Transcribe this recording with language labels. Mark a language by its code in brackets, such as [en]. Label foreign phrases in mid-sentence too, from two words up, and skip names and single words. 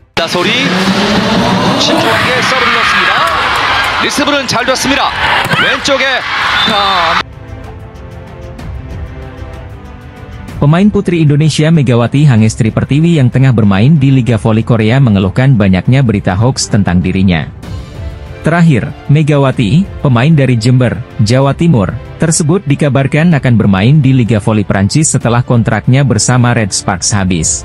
[ko] 이하솔이 신중하게 서브를 넣습니다. 리스브는 잘 줬습니다. 왼쪽에 [id] Pemain putri Indonesia Megawati Hangestri Pertiwi yang tengah bermain di Liga Voli Korea mengeluhkan banyaknya berita hoax tentang dirinya. Terakhir, Megawati, pemain dari Jember, Jawa Timur, tersebut dikabarkan akan bermain di Liga Voli Prancis setelah kontraknya bersama Red Sparks habis.